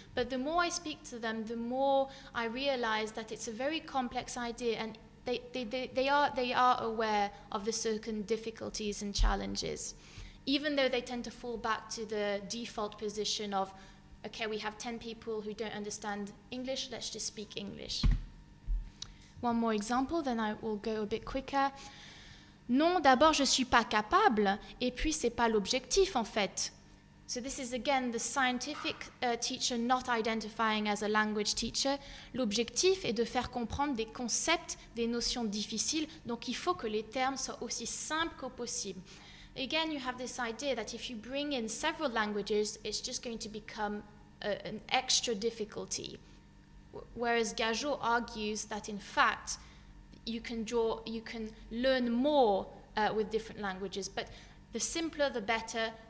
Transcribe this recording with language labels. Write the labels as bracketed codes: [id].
[en] But the more I speak to them, the more I realize that it's a very complex idea, and they are aware of the certain difficulties and challenges, even though they tend to fall back to the default position of, okay, we have 10 people who don't understand English, let's just speak English. One more example, then I will go a bit quicker. [fr] Non, d'abord, je suis pas capable, et puis c'est pas l'objectif en fait. [en] So this is again the scientific teacher not identifying as a language teacher. [fr] L'objectif est de faire comprendre des concepts, des notions difficiles, donc il faut que les termes soient aussi simples que possible. [en] Again, you have this idea that if you bring in several languages, it's just going to become an extra difficulty. Whereas Gageot argues that in fact, you can learn more with different languages, but the simpler the better.